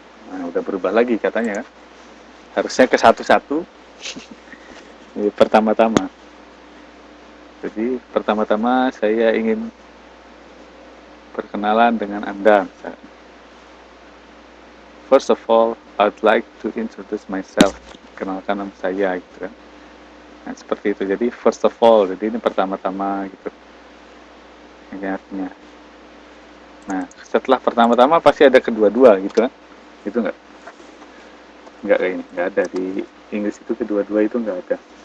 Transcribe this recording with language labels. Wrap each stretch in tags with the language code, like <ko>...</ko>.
<id>Nah, udah berubah lagi katanya kan. Harusnya ke 1-1. Jadi pertama-tama. Jadi pertama-tama saya ingin berkenalan dengan Anda.</id> <en>First of all, I'd like to introduce myself.</en> <id>Kenalkan nama saya gitu kan. Nah, seperti itu. Jadi</id> <en>first of all,</en> <id>jadi ini pertama-tama gitu. Ini artinya. Nah, setelah pertama-tama pasti ada kedua-dua gitu kan. Itu enggak? Enggak kayak ini. Enggak ada di Inggris itu kedua-dua itu enggak ada.</id>